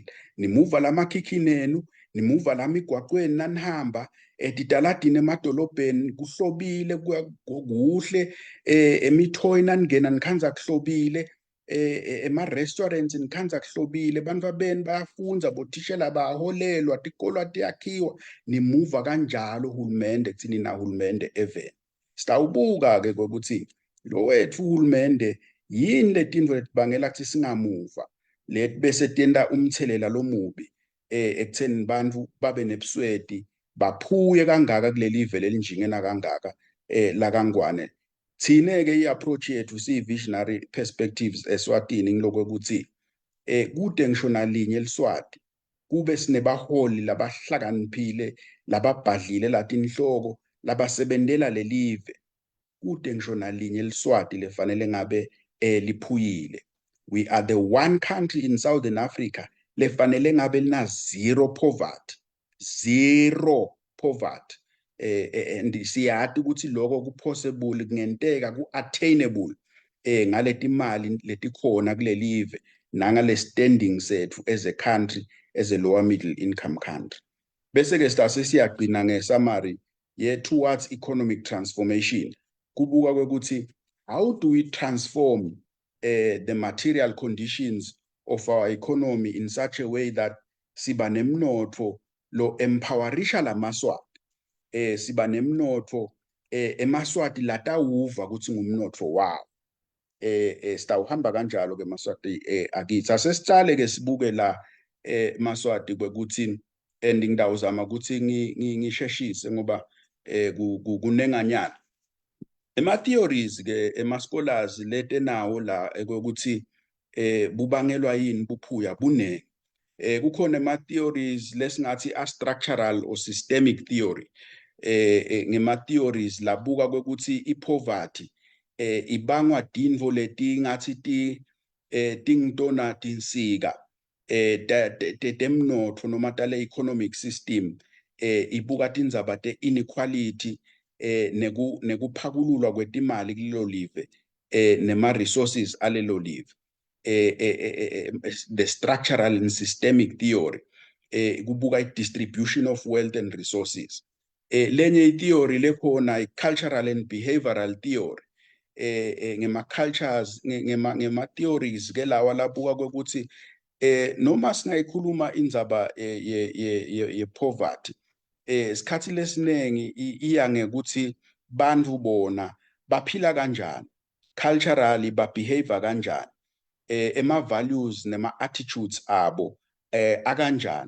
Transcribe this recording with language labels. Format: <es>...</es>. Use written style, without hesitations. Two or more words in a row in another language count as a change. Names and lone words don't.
<ss>Nimuva lamakhikinenu, nimuva lamigwaqweni nanihamba etitaladini emadolobheni kuhlobile kuhle emithoyi naningena nikhanza kuhlobile ema-restaurants nikhanza kuhlobile bantu babeni bayafunda bothishela baholelwa tikolwa tiyakhiwa nimuva kanjalo uhulumende kuthini na uhulumende evele. Sitawubuka ke ukuthi lo wethu uhulumende yini letinto letibangela kuthi singamuva lethi bese tenda umthelela lomubi ekutheni bantu babe nebusweti baphuye kangaka kuleli live lelinjingena kangaka la kaNgwane. Thine ke i-approach yethu siyi-</ss> <en>visionary perspectives</en> <ss>eSwatini ngiloko ukuthi kude ngisho nalinye eliswati kube sinebaholi labahlakaniphile lababhadlile latinhloko labasebentela lelive kude ngisho nalinye eliswati lefanele ngabe liphuyile.</ss> <en>We are the one country in Southern Africa</en> <ss>lefanele ngabe lina</ss> <en>zero poverty.</en> <ss>And siyati ukuthi lokho kupossible kungenteka ku-attainable ngaleti mali letikhona kulelive nangale standing sethu</ss> <en>as a country, as a lower middle income country.</en> <ss>Bese ke sitase siyagcina nge-</ss> <en>summary towards economic transformation.</en> <ss>Kubuka kwekuthi</ss> <en>how do we transform the material conditions of our economy in such a way that</en> <ss>siba nemnotfo lo empowerisha lamaswati siba nemnotfo emaswati latawuva ukuthi ngumnotfo wawo. Sitawuhamba kanjalo ke Maswati akithi asesicale ke sibuke la Maswati kwekuthi and ngidawuzama ukuthi ngisheshise ngoba kunenganyana ema-theories ke ema-scholars letenawo la ukuthi bubangelwa yini buphuya bunenge. Kukhona ema-theories lesingathi a-</ss> <en>structural or systemic theory</en> <ss>ngema-theories labuka kwekuthi i-poverty ibangwa tintfo letingathi tingitona tinsika temnotfo noma tale</ss> <en>economic system</en> <ss>ibuka tindzaba te inequality nekuphakululwa kwetimali kulelo live nema resources alelo live</ss> <en>the structural and systemic theory</en> <ss>kubuka i-</ss> <en>distribution of wealth and resources.</en> <ss>Lenye i-theory lekhona i-</ss> <en>cultural and behavioral theory</en> <ss>ngema-cultures ngema-theories ke lawa labuka kwekuthi noma singayikhuluma indzaba ye-poverty isikhathi lesinengi iya ngekuthi bantu bona baphila kanjani, culturally babehave kanjani, ema-values nema-attitudes abo akanjani.</ss>